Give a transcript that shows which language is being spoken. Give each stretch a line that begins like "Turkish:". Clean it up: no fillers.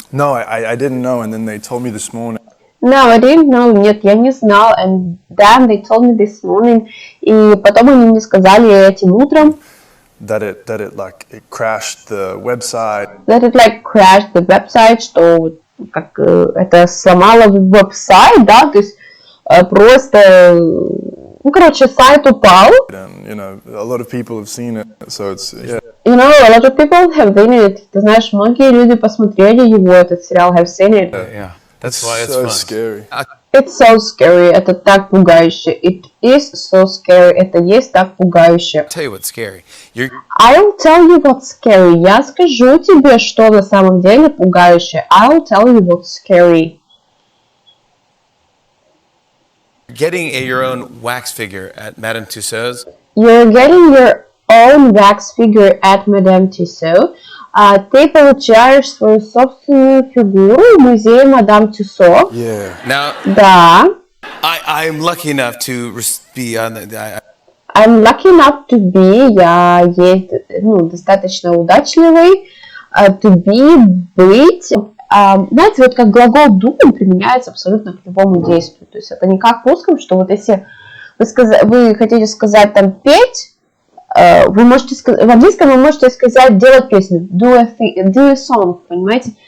English: No, I didn't know, and then they told me this morning. No, I didn't know.
Russian: Нет, я не знал.
English: And then they told me this morning.
Russian: И потом они мне сказали этим утром.
English: That it crashed the website. That it like crashed the website,
Russian: что как это сломало веб-сайт, да, то есть просто, ну, короче, сайт упал.
English: And, you know, a lot of people have seen it, so it's, yeah. You know, a lot of people have seen it.
Russian: Ты знаешь, многие люди посмотрели его, этот сериал,
English: have seen it. Yeah. That's why it's so fun. scary. It's so scary.
Russian: Это так пугающе.
English: It is so scary.
Russian: Это есть так пугающе.
English: I'll tell you what's scary. I'll tell you what's scary.
Russian: Я скажу тебе, что на самом деле пугающе.
English: I'll tell you what's scary. Getting your own wax figure at Madame Tussauds. You're getting your own wax figure at Madame Tussauds.
Russian: Ты получаешь свою собственную фигуру в музее Мадам Тюссо.
English: Yeah. Now,
Russian: Да.
English: I'm lucky enough to be on the. I'm lucky enough to be.
Russian: Я есть, достаточно удачливый.
English: To be, быть.
Russian: Знаете, вот как глагол do применяется абсолютно к любому действию. То есть это не как в русском, что вот если вы хотите сказать там петь, вы можете сказать, в английском вы можете сказать делать песню,
English: do a song,
Russian: понимаете?